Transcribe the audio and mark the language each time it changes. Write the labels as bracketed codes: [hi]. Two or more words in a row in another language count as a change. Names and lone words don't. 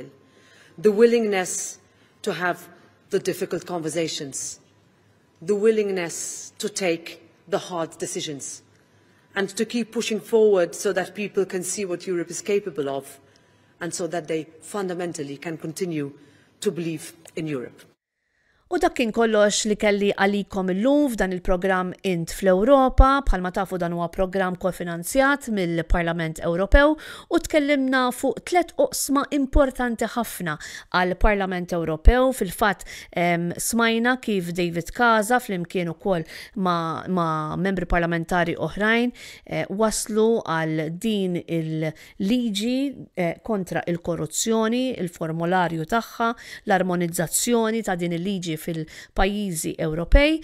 [en] The willingness to have the difficult conversations, the willingness to take the hard decisions, and to keep pushing forward so that people can see what Europe is capable of, and so that they fundamentally can continue to believe in Europe. [mt] U dak kien kollox li kelli għalikom illum f'dan il-programm Int fl-Ewropa, bħalma tafu dan huwa programm kofinanzjat mill-Parlament Ewropew u tkellimna fuq 3 oqsma importanti ħafna għall-Parlament Ewropew. Fil-fatt smajna kif David Casa flimkien ukoll ma' membri parlamentari oħrajn waslu għal din il-liġi kontra il-korruzzjoni, il-formularju tagħha, l-armonizzazzjoni ta' din il-liġi fil-pajjiżi Ewropej.